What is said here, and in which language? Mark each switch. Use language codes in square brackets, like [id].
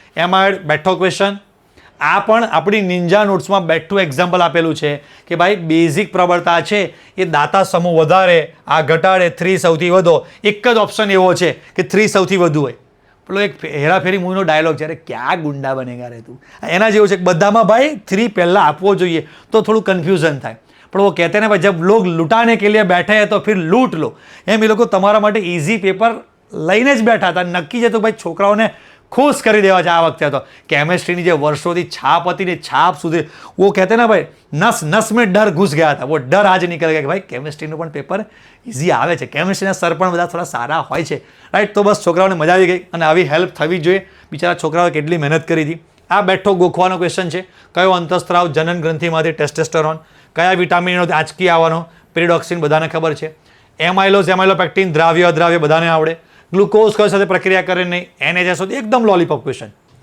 [gu] Amide બેઠો question. આ પણ આપણી નિંજા નોટ્સમાં બેઠું એક્ઝામ્પલ આપેલું છે કે ભાઈ બેઝિક પ્રબળતા છે એ દાતા સમૂહ વધારે, આ ઘટાડે, 3 સૌથી વધો. એક જ ઓપ્શન એવો છે કે 3 સૌથી વધુ હોય. પેલો એક હેરાફેરી મૂવીનો ડાયલોગ છે, અરે [hi] ક્યાં ગુંડા બનેગા રે તું, [gu] એના જેવું છે કે બધામાં ભાઈ 3 પહેલાં આપવો જોઈએ તો થોડું કન્ફ્યુઝન થાય. [hi] પણ वो कहते हैं ना भाई जब लोग लुटाने के लिए बैठे हैं तो फिर लूट लो. [gu] એમ એ લોકો તમારા માટે ઇઝી પેપર લઈને જ બેઠા હતા. નક્કી છે તો ભાઈ છોકરાઓને ખુશ કરી દેવા છે આ વખતે. તો કેમેસ્ટ્રીની જે વર્ષોથી છાપ હતી ને છાપ સુધી [hi] वो कहते हैं ना भाई नस नस में डर घुस गया था, वो डर आज निकल गया कि भाई [gu] કેમેસ્ટ્રીનું પણ પેપર ઇઝી આવે છે. કેમેસ્ટ્રીના સર પણ બધા થોડા સારા હોય છે, રાઈટ? તો બસ છોકરાઓને મજા આવી ગઈ અને આવી હેલ્પ થવી જોઈએ. બિચારા છોકરાઓએ કેટલી મહેનત કરી હતી. આ બેઠો ગોખવાનો ક્વેશ્ચન છે, કયો અંતઃસ્ત્રાવ જનન ગ્રંથિમાંથી ટેસ્ટેસ્ટોરોન, કયા વિટામિનનો આંચકી આવવાનો, પેરિડોક્સિન બધાને ખબર છે. એમાઇલોઝ એમાઇલોપેક્ટિન દ્રાવ્ય અદ્રાવ્ય બધાને આવડે. ગ્લુકોઝ કઈ સાથે પ્રક્રિયા કરે નહીં, NHS એકદમ લોલીપોપ ક્વેશ્ચન.